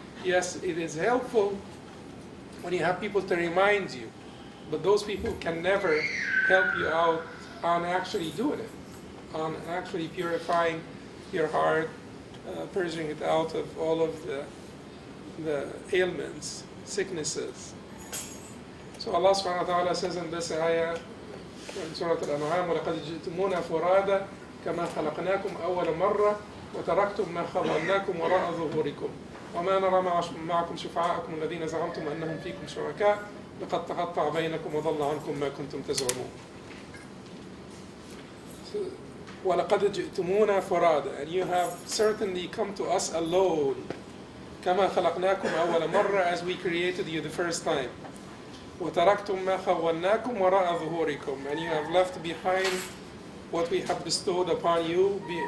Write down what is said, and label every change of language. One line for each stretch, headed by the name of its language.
English: Yes, it is helpful when you have people to remind you. But those people can never help you out on actually doing it, on actually purifying your heart, purging it out of all of the ailments, sicknesses. So Allah subhanahu wa ta'ala says in this ayah, in Surah Al-An'am,
Arabic: وَلَقَدْ جِئْتُمُونَا فُرَادًا كَمَا خَلَقْنَاكُمْ أَوَّلَ مَرَّةٍ وَتَرَكْتُمْ مَا خَوَّلْنَاكُمْ وَرَاءَ ظُهُورِكُمْ وَمَا نَرَى مَعَكُمْ شُفَعَاءَكُمُ الَّذِينَ زَعَمْتُمْ أَنَّهُمْ فِيكُمْ شُرَكَاءُ لَقَدْ تَقَطَّعَ بَيْنَكُمْ وَضَلَّ عَنْكُمْ مَا كُنْتُمْ تَزْعُمُونَ. وَلَقَدْ جِئْتُمُونَا فُرَادًا,
English: and you have certainly come to us alone.
Arabic: كَمَا خَلَقْنَاكُمْ أَوَّلَ مَرَّةٍ,
English: as we created you the first time.
Arabic: وَتَرَكْتُمْ مَا خَوَّلْنَاكُمْ وَرَاءَ ظُهُورِكُمْ,
English: and you have left behind what we have bestowed upon you